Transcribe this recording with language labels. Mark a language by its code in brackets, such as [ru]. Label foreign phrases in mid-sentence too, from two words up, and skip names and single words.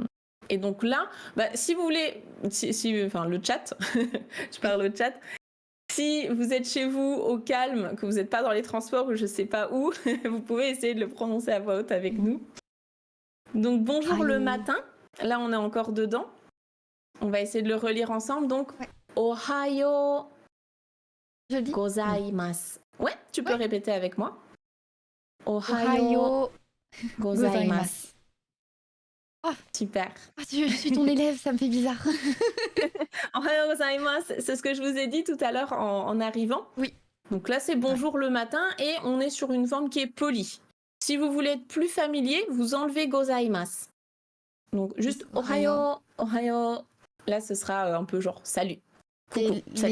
[fr] Et Et donc là, si vous voulez, enfin le chat, je parle au chat, si vous êtes chez vous au calme, que vous n'êtes pas dans les transports ou je sais pas où, vous pouvez essayer de le prononcer à voix haute avec nous. Donc bonjour le matin, là on est encore dedans. On va essayer de le relire ensemble. Donc, [ja] おはようございます. [fr] Ouais, tu peux répéter avec moi. [ja] おはようございます. [fr] Oh, super. Je suis ton élève, ça me fait bizarre. [ja] おはようございます, [fr] c'est ce que je vous ai dit tout à l'heure en arrivant. Oui. Donc là, c'est bonjour le matin et on est sur une forme qui est polie. Si vous voulez être plus familier, vous enlevez gozaimasu. Donc juste [ja] おはよう、おはよう. [fr] Là, ce sera un peu genre salut. Coucou, salut.